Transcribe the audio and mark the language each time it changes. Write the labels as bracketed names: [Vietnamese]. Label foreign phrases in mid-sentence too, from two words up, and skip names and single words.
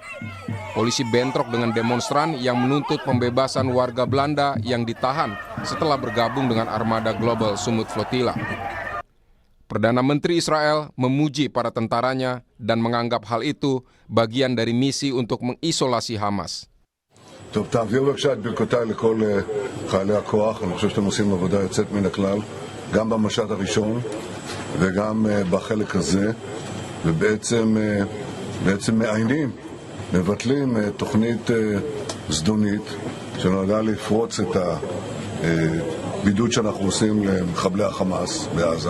[Indonesian] Polisi bentrok dengan demonstran yang menuntut pembebasan warga Belanda yang ditahan setelah bergabung dengan armada Global Summit Flotilla. Perdana Menteri Israel memuji para tentaranya dan menganggap hal itu bagian dari misi untuk mengisolasi Hamas. [Hebrew] טוב, תעביר בבקשה את ברכותיי לכל חיילי הכוח. אני חושב שאתם עושים עבודה יוצאת מן הכלל, גם במשט הראשון וגם בחלק הזה, ובעצם מעיינים, מבטלים תוכנית זדונית שנועדה לפרוץ את הבידוד שאנחנו עושים למחבלי החמאס בעזה.